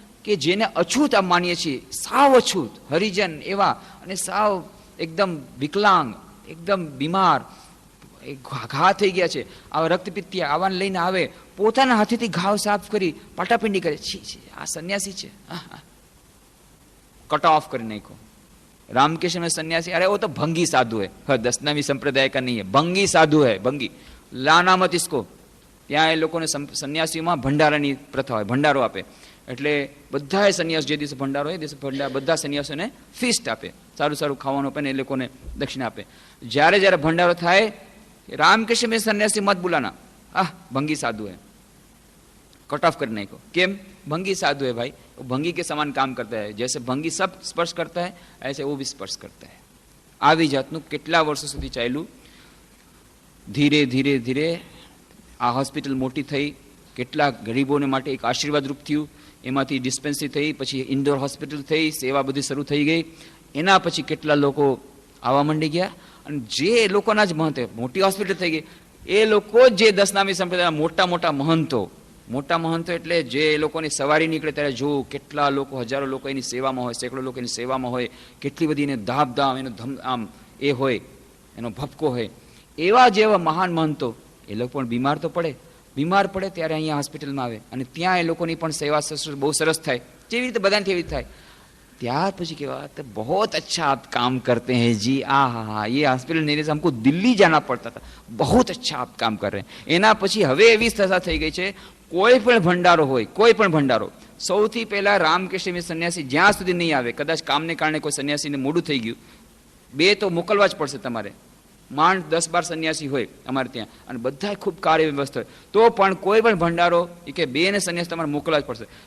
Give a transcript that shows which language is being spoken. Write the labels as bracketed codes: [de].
[gu] કે જેને અછૂત આમ માનીએ છીએ, સાવ અછૂત હરિજન એવા, અને સાવ એકદમ વિકલાંગ, એકદમ બીમાર, ઘા થઈ ગયા છે, આવા રક્તપિત્તિયા, આવાને લઈને આવે, પોતાના હાથેથી ઘાવ સાફ કરી પાટાપિંડી કરે. છી, આ સંન્યાસી છે, કટ ऑफ કરી નાખો. [hi] रामकृष्ण में सन्यासी, अरे वो तो भंगी साधु है, 10 नामी संप्रदाय का नहीं है, भंगी साधु है, भंगी, लाना मत इसको. [gu] ત્યાં એ લોકોને સંન્યાસીઓમાં ભંડારાની પ્રથા હોય, ભંડારો આપે. એટલે બધાએ સંન્યાસ જે દિવસે ભંડારો હોય એ દિવસે બધા સંન્યાસીઓને ફીસ્ટ આપે, સારું સારું ખાવાનું આપે ને એ લોકોને દક્ષિણા આપે. જ્યારે જ્યારે ભંડારો થાય, [hi] रामकृष्ण में सन्यासी मत बुलाना, भंगी साधु है, कट ऑफ कर नहीं को. [gu] केम? [hi] भंगी साधु है भाई, वो भंगी के समान काम करता है, जैसे भंगी सब स्पर्श करता है ऐसे वो भी स्पर्श करता है. [gu] આવી જાતનું કેટલા વર્ષો સુધી ચાલ્યું. ધીરે ધીરે ધીરે આ હોસ્પિટલ મોટી થઈ, કેટલા ગરીબોને માટે એક આશીર્વાદરૂપ થયું. એમાંથી ડિસ્પેન્સરી થઈ, પછી ઇન્ડોર હોસ્પિટલ થઈ, સેવા બધી શરૂ થઈ ગઈ. એના પછી કેટલા લોકો આવવા માંડી ગયા, અને જે લોકોના જ મહંત, મોટી હોસ્પિટલ થઈ ગઈ, એ લોકો જે 10 નામી સંપ્રદાયના મોટા મોટા મહંતો એટલે જે એ લોકોની સવારી નીકળે ત્યારે જોવું કેટલા લોકો, હજારો લોકો એની સેવામાં હોય, સેંકડો લોકો એની સેવામાં હોય, કેટલી બધી એને ધામધામ, એનો આમ એ હોય, એનો ભપકો હોય. એવા જેવા મહાન મહંતો, એ લોકો પણ બીમાર પડે ત્યારે અહીંયા હોસ્પિટલમાં આવે, અને ત્યાં એ લોકોની પણ સેવા બહુ સરસ થાય, જેવી રીતે બધાને એવી થાય. ત્યાર પછી કેવા, [hi] तो बहुत अच्छा आप काम करते हैं जी, हाँ, ये हॉस्पिटल नहीं रहता, हमको दिल्ली जाना पड़ता था, बहुत अच्छा आप काम कर रहे हैं. [gu] એના પછી હવે એવી સ્થિતિ થઈ ગઈ છે, કોઈ પણ ભંડારો હોય, કોઈ પણ ભંડારો, સૌથી પહેલા રામકૃષ્ણ સંન્યાસી જ્યાં સુધી નહીં આવે, કદાચ કામને કારણે કોઈ સંન્યાસીને મોડું થઈ ગયું, 2 તો મોકલવા જ પડશે તમારે. માંડ 10-12 સંન્યાસી હોય અમારે ત્યાં, અને બધા ખૂબ કાર્ય વ્યવસ્થા હોય, તો પણ કોઈ પણ ભંડારો કે 2 ને સંન્યાસી તમારે મોકલવા જ પડશે.